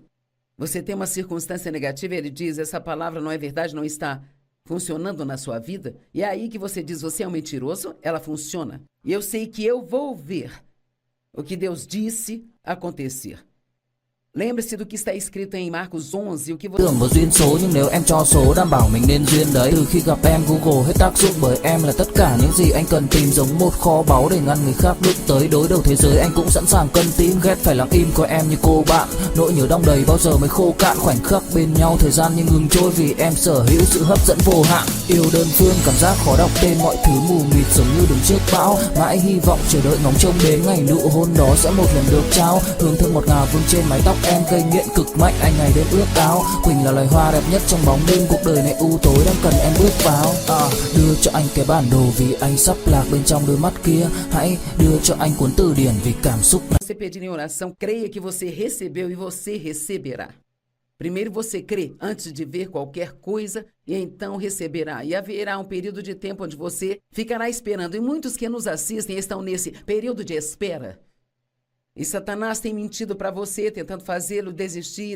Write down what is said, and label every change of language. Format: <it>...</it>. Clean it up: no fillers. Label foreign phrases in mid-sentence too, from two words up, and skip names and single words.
<pt>Você tem uma circunstância negativa, ele diz: essa palavra não é verdade, não está funcionando na sua vida. E é aí que você diz: você é um mentiroso, ela funciona. E eu sei que eu vou ver o que Deus disse acontecer. Lembre-se do que está escrito em Marcos 11, o que você...</pt> <vi>Tưởng vào duyên số nhưng nếu em cho số đảm bảo mình nên duyên đấy. Từ khi gặp em Google hết tác dụng bởi em là tất cả những gì anh cần tìm, giống một kho báu để ngăn người khác bước tới. Đối đầu thế giới anh cũng sẵn sàng cân tím, ghét phải lặng im coi em như cô bạn. Nỗi nhớ đong đầy bao giờ mới khô cạn, khoảnh khắc bên nhau thời gian như ngừng trôi vì em sở hữu sự hấp dẫn vô hạn. Yêu đơn phương cảm giác khó đọc tên, mọi thứ mù mịt giống như đứng trước bão. Mãi hy vọng chờ đợi ngóng trông đến ngày nụ hôn đó sẽ một lần được trao. Hương thơm ngọt ngào vương trên mái tóc em, gây nghiện cực mạnh anh ngày đêm ước áo. Quỳnh là loài hoa đẹp nhất trong bóng đêm, cuộc đời này u tối đang cần em bước vào. Đưa cho anh cái bản đồ vì anh sắp lạc bên trong đôi mắt kia. Hãy đưa cho anh cuốn từ điển vì cảm xúc.</vi> <pt>Você pedir em oração, creia que você recebeu e você receberá. Primeiro você crê antes de ver qualquer coisa e então receberá. E haverá um período de tempo onde você ficará esperando. E muitos que nos assistem estão nesse período de espera. E Satanás tem mentido para você, tentando fazê-lo desistir.</pt>